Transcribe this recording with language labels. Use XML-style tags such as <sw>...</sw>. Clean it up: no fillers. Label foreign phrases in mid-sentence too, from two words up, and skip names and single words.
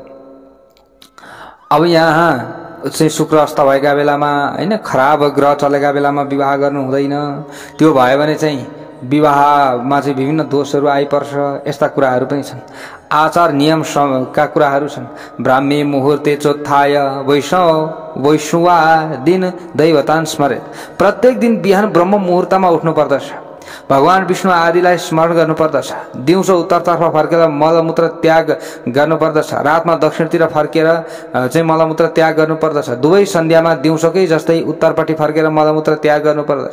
<ne>अब यहाँ चाहिँ शुक्र अस्त भएका बेलामा हैन खराब ग्रह चलेका बेलामा विवाह गर्नु हुँदैन। त्यो भयो भने चाहिँ विवाहमा चाहिँ विभिन्न दोषहरू आइपर्छ। यस्ता कुराहरू पनि छन्। आचार नियम का कुराहरू छन्।</ne> <sa>ब्राह्मी मुहुर्ते चोत्थाय वैष्णवा दिन दैवतान स्मरेत।</sa> <ne>प्रत्येक दिन बिहान ब्रह्म मुहुर्तमा उठ्नु पर्दछ। भगवान विष्णु आदिलाई स्मरण गर्नुपर्दछ। दिउँसो उत्तरतर्फ फर्केर मलमूत्र त्याग गर्नुपर्दछ। रातमा दक्षिणतिर फर्केर चाहिँ मलमूत्र त्याग गर्नुपर्दछ। दुवै सन्ध्यामा दिउँसोकै जस्तै उत्तरपट्टि फर्केर मलमूत्र त्याग गर्नुपर्दछ।</ne>